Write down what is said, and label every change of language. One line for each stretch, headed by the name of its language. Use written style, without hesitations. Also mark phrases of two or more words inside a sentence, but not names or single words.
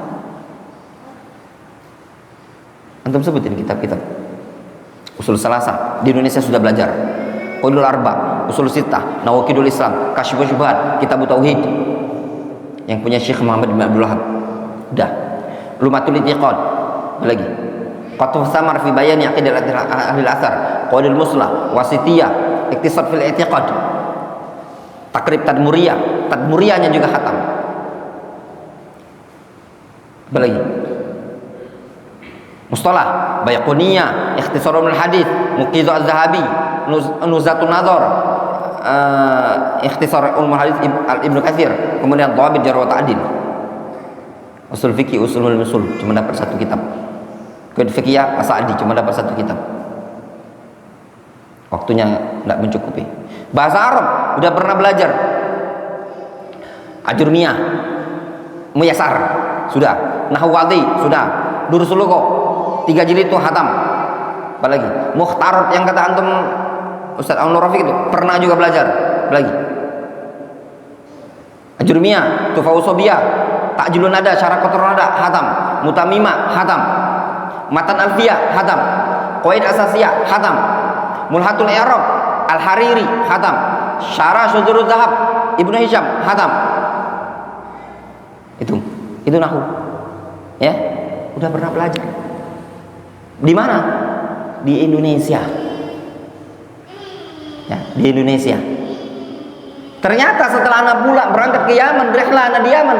Indonesian: Antum sebutin kitab-kitab Usul Salasa di Indonesia sudah belajar. Qaulul Arba, Usul Sittah, Nawaqidul Islam, Kasyfus Syubhat, Kitab Tauhid yang punya Syekh Muhammad bin Abdul Wahab. Udah. Lumatul I'tiqad. Lagi. Qatfus Samar fi Bayani Aqidati Ahli Al-Athar, Qaulul Muslah, Wasitiyah, Iqtisad fil I'tiqad. Takrib Tadmuriyahnya juga khatam. Apa lagi? Mustalah, Baiquniyah, Ikhtisarul Hadits, Muqidh Az-Zahabi, Nuzhatun Nazar, Ikhtisar Ulumul Hadits Ibnu Katsir, kemudian Dhawabit Jarh wa Ta'dil. Usul fikih, usulul usul cuma dapat satu kitab. Kod fikih As-Sa'di cuma dapat satu kitab. Waktunya tidak mencukupi. Bahasa Arab udah pernah belajar. Ajurmiyah, Muyassar sudah, Nahwu Wadhi sudah, Durusul Lugha 3 jilid itu hatam. Apalagi Mukhtarat yang kata antum Ustaz Aun Rafiq itu pernah juga belajar. Lagi Ajurmiyah, Tufawusobiyah, Ta'jilun Nada, Syarah Qatrun Nada hatam, Mutamimah hatam, Matan Alfiyah hatam, Qawaid Asasiyah hatam, Mulhatul I'rab Al-Hariri hatam, Syarah Syudurul Zahab Ibnu Hisham hatam. Itu nahwu. Ya, udah pernah belajar. Di mana? Di Indonesia. Ya, di Indonesia. Ternyata setelah anak pulang berangkat ke Yaman, berihlah anak di Yaman.